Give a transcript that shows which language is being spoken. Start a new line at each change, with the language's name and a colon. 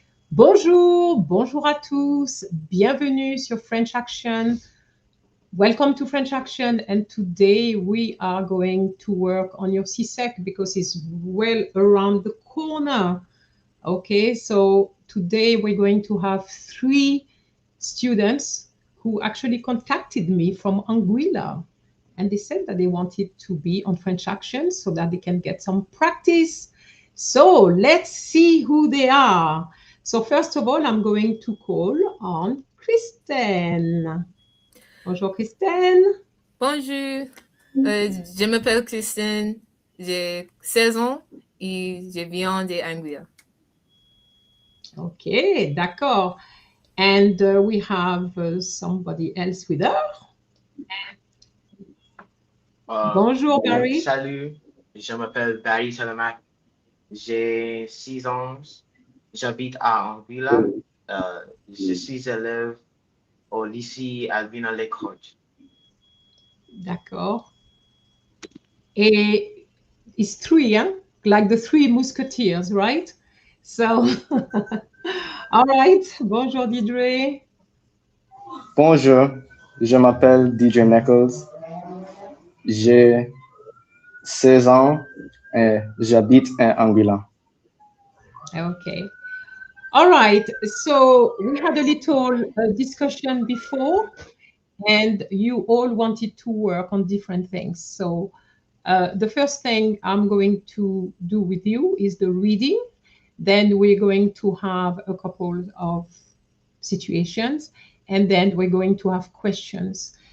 French: Bonjour à tous, bienvenue sur French Action.
English: Welcome to French Action, and today we are going to work on your CSEC because it's well around the corner. Okay, so today we're going to have 3 students who actually contacted me from Anguilla, and they said that they wanted to be on French Action so that they can get some practice. So let's see who they are. So first of all, I'm going to call on Christine.
French: Bonjour Christine. Bonjour, je m'appelle Christine, j'ai 16 ans et je viens d'Anguilla. Okay, d'accord.
English: And we have somebody else with her.
French: Bonjour Barry. Salut, je m'appelle Barry Salamac, j'ai 6 ans, j'habite à Anguilla, je suis élève au lycée Alvin Lekoj. D'accord. Et
English: it's 3, huh? Like the 3 musketeers, right? So, all right.
French: Bonjour
English: Didre.
French: Bonjour, je m'appelle DJ Nichols. J'ai 16 ans et j'habite à Anguilla.
English: Okay. All right. So we had a little discussion before, and you all wanted to work on different things. So the first thing I'm going to do with you is the reading. Then we're going to have a couple of situations, and then we're going to have questions.